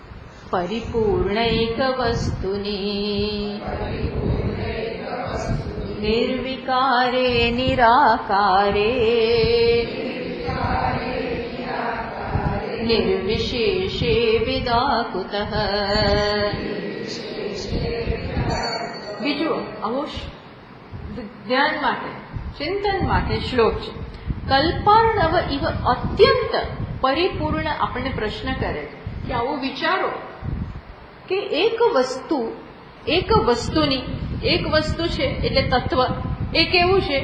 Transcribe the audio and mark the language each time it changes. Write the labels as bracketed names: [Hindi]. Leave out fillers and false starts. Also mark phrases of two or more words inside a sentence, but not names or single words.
[Gujarati] પરિપૂર્ણૈક વસ્તુની [Sanskrit] निर्विकारे निराकारे निर्विशेषे विदाकुतः। [Gujarati] બીજું આવો ધ્યાન માટે ચિંતન માટે શ્લોક છે. [Sanskrit] कल्पार्णव इव अत्यंत परिपूर्ण [Gujarati] આપણને પ્રશ્ન કરે કે આવું વિચારો કે એક વસ્તુ છે એટલે તત્વ એ કેવું છે?